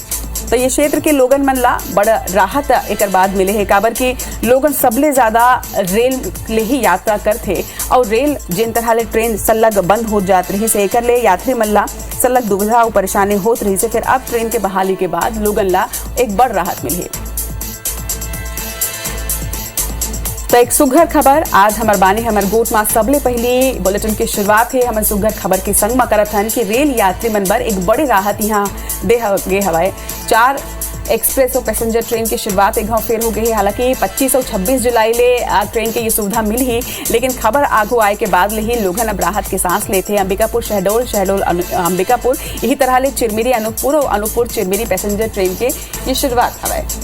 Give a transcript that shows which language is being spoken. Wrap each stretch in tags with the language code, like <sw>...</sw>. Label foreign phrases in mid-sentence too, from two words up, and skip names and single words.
<hne>तो ये क्षेत्र के लोगन मन ला बड़ा राहत एक बाद मिले है, काबर की लोगन सबले ज्यादा रेल ले ही यात्रा करते और रेल जिन तरह ले ट्रेन सलग बंद हो जात रही से एकर ले यात्री मन ला सलग दुविधा और परेशानी होत रही से फिर अब ट्रेन के बहाली के बाद लोगन ला एक बड़ राहत मिली है। तो एक सुघर खबर आज हमार बानी हमार गोट में सबले पहली बुलेटिन की शुरुआत है। हमार सुघर खबर के संग में करत हन कि रेल यात्री मन बर एक बड़ी राहत यहाँ दे गे हवाए। 4 एक्सप्रेस और पैसेंजर ट्रेन की शुरुआत एक घाव फेर हो गई है। हालांकि 25 और 26 जुलाई ले ट्रेन की ये सुविधा मिल ही, लेकिन खबर आगू आए के बाद ले ही लोगन अब राहत की सांस लेते हैं। अंबिकापुर शहडोल अंबिकापुर यही तरह ले चिरमिरी अनूपपुर और अनूपपुर चिरमिरी पैसेंजर ट्रेन के ये शुरुआत हवाए।</hne>